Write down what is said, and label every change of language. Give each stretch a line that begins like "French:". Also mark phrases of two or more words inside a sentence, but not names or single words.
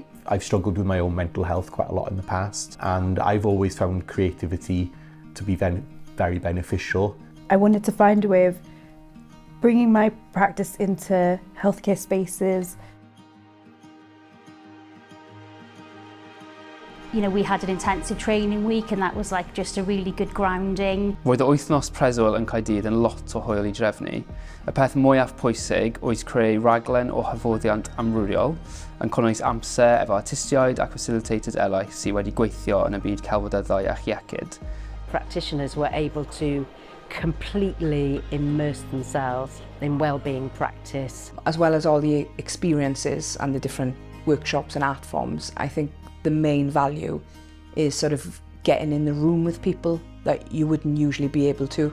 English: I've struggled with my own mental health quite a lot in the past, and I've always found creativity to be very beneficial. I wanted to find a way of bringing my practice into healthcare spaces. You know, we had an intensive training week and that was like just a really good grounding.
Welsh: Roedd y wythnos preswyl yn Caerdydd yn lot o hwyl I drefnu. Y peth mwyaf pwysig oedd creu raglen o hyfforddiant amrywiol yn cynnwys amser efo artistiaid ac facilitators eraill sydd wedi gweithio yn y byd celfyddydau a iechyd.
English: Practitioners were able to completely immerse themselves in wellbeing practice. As well as all the experiences and the different workshops and art forms, I think the main value is sort of getting in the room with people that you wouldn't usually be able to.